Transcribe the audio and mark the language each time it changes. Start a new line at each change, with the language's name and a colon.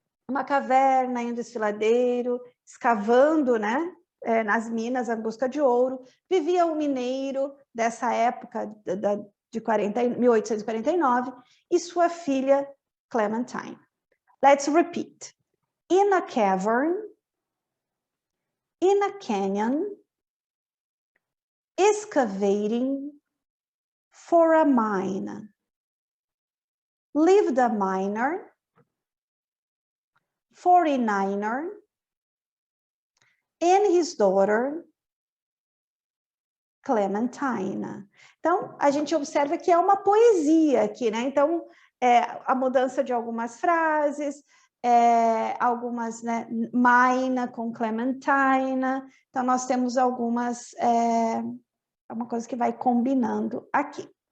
Portuguese: Uma caverna em um desfiladeiro, escavando, né, nas minas em busca de ouro. Vivia um mineiro dessa época, de 1849, e sua filha Clementine.
English: Let's repeat. In a cavern, in a canyon, excavating for a mine, lived a miner, 49er, and his daughter, Clementine.
Portuguese: Então, a gente observa que é uma poesia aqui, né? Então, a mudança de algumas frases, algumas, né, Mina com Clementine. Então, nós temos algumas, uma coisa que vai combinando aqui.